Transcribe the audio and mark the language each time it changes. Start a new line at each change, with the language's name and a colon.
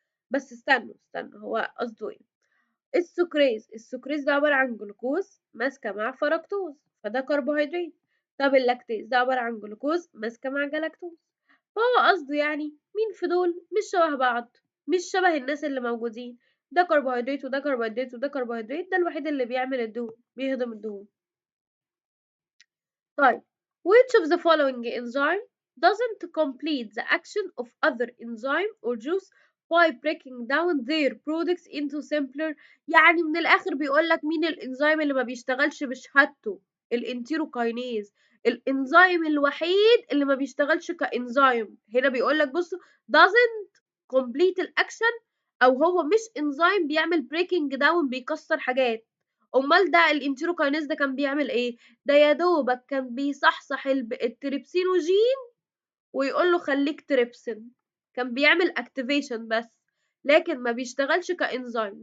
Arabic: بس استنوا هو قصده ايه؟ السكريز ده عبارة عن جلوكوز ماسكة مع فركتوز، فده كربوهيدرات. طب اللاكتيز ده عبارة عن جلوكوز ماسكة مع جلاكتوز. فهو قصده يعني مين في دول مش شبه بعض، مش شبه الناس اللي موجودين. ده كربوهيدرات وده كربوهيدرات وده كربوهيدرات، ده الوحيد اللي بيعمل الدهون، بيهضم الدهون.
English: طيب which of the following enzyme doesn't complete the action of other enzyme or juice by breaking down their products into simpler؟
Arabic: يعني من الآخر بيقول لك مين الإنزيم اللي ما بيشتغلش بشهادته؟ الانتيروكاينيز، الإنزيم الوحيد اللي ما بيشتغلش كإنزيم. هنا بيقول لك بصوا
English: doesn't complete
Arabic: الأكشن، أو هو مش إنزيم بيعمل
English: breaking down
Arabic: بيكسر حاجات. أمال ده الانتيروكاينيز ده كان بيعمل إيه؟ ده يا دوبك كان بيصحصح التريبسينوجين ويقول له خليك تريبسين، كان بيعمل اكتيفيشن بس، لكن ما بيشتغلش كإنزيم.